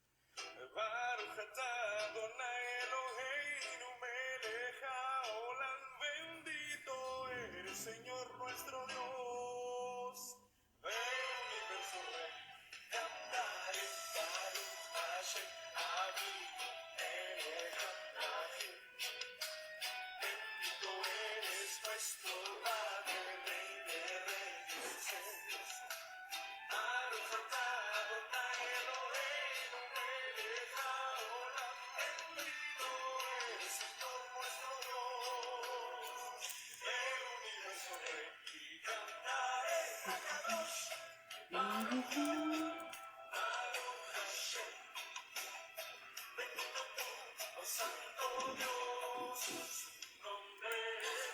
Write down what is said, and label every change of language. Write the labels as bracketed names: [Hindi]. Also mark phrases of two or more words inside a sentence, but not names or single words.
[Hebrew] ברוך אתה אדוני אלוהינו מלך העולם. [Spanish] Bendito eres, Señor nuestro Dios, el universo Rey. [Hebrew] Cantaré ברוך השם אבינו מלך העולם. [Spanish] Bendito eres nuestro Padre, Rey de Reyes es. [Hebrew] ברוך אתה אדוני אלוהינו מלך העולם. [Spanish] Bendito eres, Señor nuestro Dios, el universo Rey. Y cantaré [Hebrew] קדוש, ברוך השם. [Spanish] Bendito tú, oh Santo Dios, su nombre es.